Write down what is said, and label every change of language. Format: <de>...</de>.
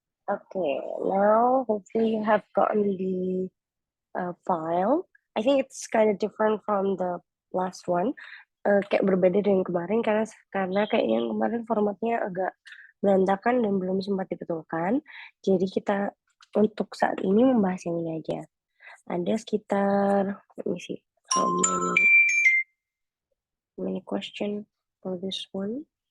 <en>Okay, now hopefully you have gotten the file. I think it's kind of different from the last one.</en> <id>Kayak berbeda dengan kemarin karena kayaknya yang kemarin formatnya agak berantakan dan belum sempat dibetulkan. Jadi kita untuk saat ini membahas yang ini aja. Ada sekitar,</id> <en>let me see, how many question for this one?</en>